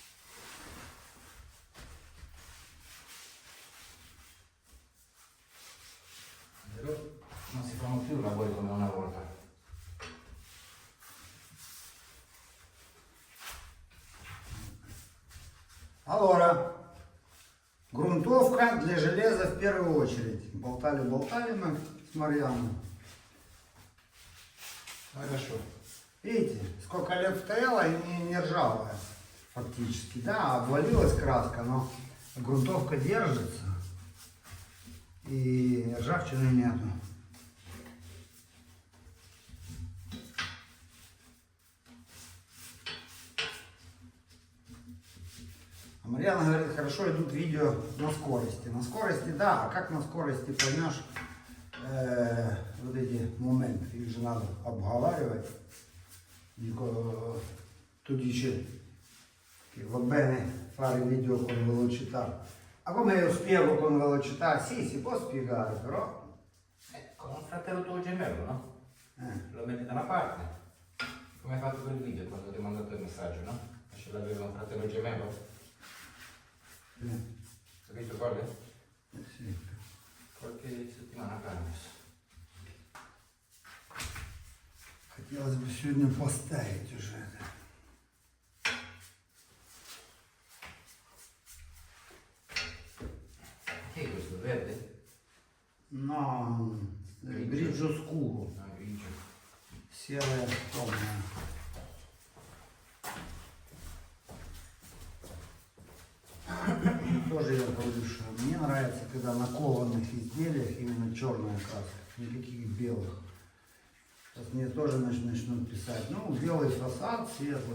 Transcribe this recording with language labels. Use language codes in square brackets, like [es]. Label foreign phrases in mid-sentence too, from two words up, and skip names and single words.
[it] Però non si fanno più lavori come una volta. Allora, [ru] грунтовка для железа в первую очередь. Болтали мы с Марьяной. Хорошо. Видите, сколько лет стояла и не ржавая фактически. Да, обвалилась краска, но грунтовка держится и ржавчины нету. А Марьяна говорит, хорошо идут видео на скорости. На скорости, да, а как на скорости поймешь вот эти моменты? Их же надо обговаривать. [it] Dico, tu dici che va bene fare video con velocità. Ma come io spiego con velocità? Sì, si può spiegare, però... Con un fratello tuo gemello, no? Lo metti da una parte. Come hai fatto quel video quando ti ho mandato il messaggio, no? Ce l'aveva un fratello gemello? Hai visto quello? Sì. Qualche settimana fa. [ru] Хотелось бы сегодня поставить уже это. [it] Che è questo, verde? No, grigio scuro, No, grigio. [ru] серое темное. тоже я говорю, что мне нравится, когда на кованых изделиях именно черная краска, никаких белых. Сейчас мне тоже начнут писать, ну, белый фасад, светлый.